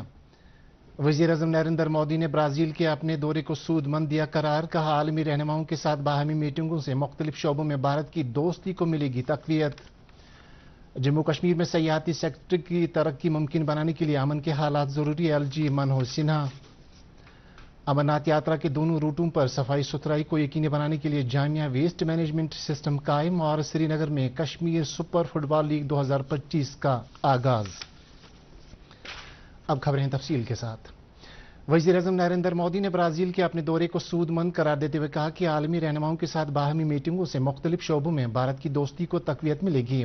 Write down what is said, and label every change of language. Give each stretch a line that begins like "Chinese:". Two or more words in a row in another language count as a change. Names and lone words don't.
Urdu: وزیر اعظم نریندر مودی نے برازیل کے اپنے دورے کو سود مند دیا قرار. کہا عالمی رہنماؤں کے ساتھ باہمی میٹنگوں سے مختلف شعبوں میں بھارت کی دوستی کو ملے گی تقویت. جموں کشمیر میں سیاحتی سیکٹر کی ترقی ممکن بنانے کے لیے امن کے حالات ضروری. ایل جی منوج سنہا. امرناتھ یاترا کے دونوں روٹوں پر صفائی ستھرائی کو یقینی بنانے کے لیے جامعہ ویسٹ مینجمنٹ سسٹم قائم. اور سری نگر میں کشمیر سپر فٹ بال لیگ 2025 کا آغاز. اب خبریں تفصیل کے ساتھ. وزیر اعظم نریندر مودی نے برازیل کے اپنے دورے کو سود مند قرار دیتے ہوئے کہا کہ عالمی رہنماؤں کے ساتھ باہمی میٹنگوں سے مختلف شعبوں میں بھارت کی دوستی کو تقویت ملے گی.